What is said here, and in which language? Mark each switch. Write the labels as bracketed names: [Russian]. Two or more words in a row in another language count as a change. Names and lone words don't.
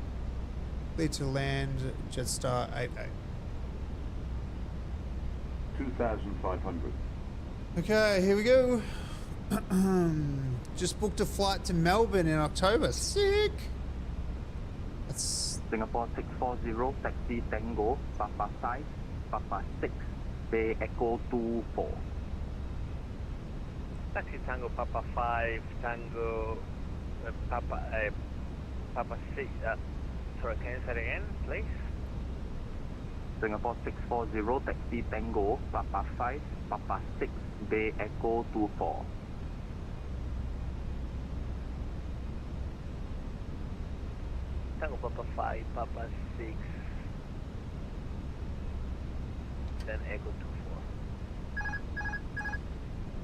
[English] Clear to land, Jetstar A321. 2,500. Okay, here we go. Just booked a flight to Melbourne in October. Sick. That's Singapore 640, taxi Tango, Papa 5, Papa 6, Bay Echo 24. Taxi Tango Papa 5, Tango Papa 6. Sorry, can you say it again, please? Singapore 640, taxi Tango, Papa 5, Papa 6, Bay Echo 24. Tango Papa 5, Papa 6, then Echo 24.